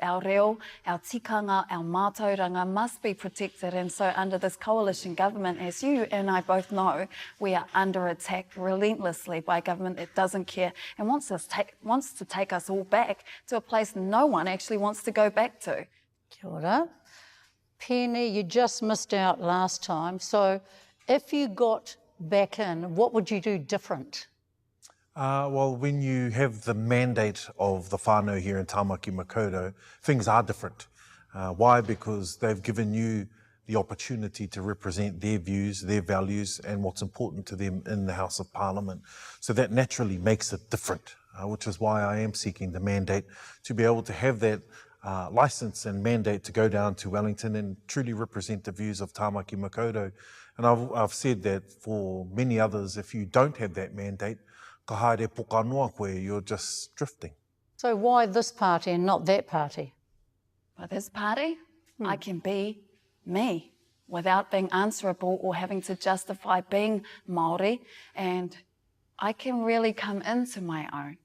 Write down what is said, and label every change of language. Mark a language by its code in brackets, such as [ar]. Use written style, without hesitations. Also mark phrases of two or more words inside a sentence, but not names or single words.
[en] Our reo, our tikanga, our mātauranga must be protected, and so under this coalition government, as you and I both know, we are under attack relentlessly by a government that doesn't care and wants to take us all back to a place no one actually wants to go back to. [mi] Kia ora. [en] Peeni, you just missed out last time. So if you got back in, what would you do different? Well, when you have the mandate of the whānau here in Tāmaki Makaurau, things are different. Why? Because they've given you the opportunity to represent their views, their values, and what's important to them in the House of Parliament. So that naturally makes it different, which is why I am seeking the mandate to be able to have that license and mandate to go down to Wellington and truly represent the views of Tāmaki Makaurau. And I've said that for many others, if you don't have that mandate, [mi] ka haere poka noa koe, [en] you're just drifting. So why this party and not that party? By this party, I can be me without being answerable or having to justify being Maori, and I can really come into my own.